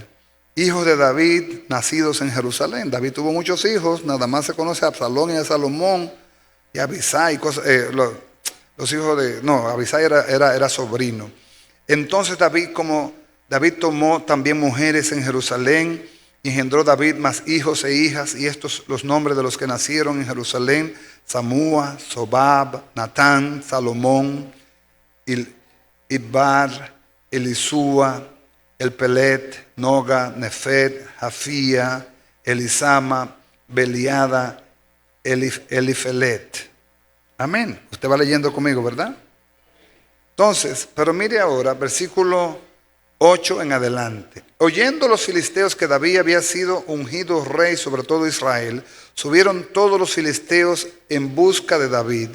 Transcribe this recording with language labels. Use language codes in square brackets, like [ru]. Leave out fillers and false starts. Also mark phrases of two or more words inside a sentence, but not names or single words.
[es] Hijos de David nacidos en Jerusalén. David tuvo muchos hijos, nada más se conoce a Absalón y a Salomón y a Abisai, los hijos de... No, Abisai era sobrino. Entonces David tomó también mujeres en Jerusalén, engendró David más hijos e hijas, y estos los nombres de los que nacieron en Jerusalén: Samúa, Sobab, Natán, Salomón, Idbar, Elisúa, Elpelet, Noga, Nefet, Jafía, Elisama, Beliada, Elifelet. Amén. Usted va leyendo conmigo, ¿verdad? Entonces, pero mire ahora, versículo 8 en adelante. Oyendo los filisteos que David había sido ungido rey sobre todo Israel, subieron todos los filisteos en busca de David.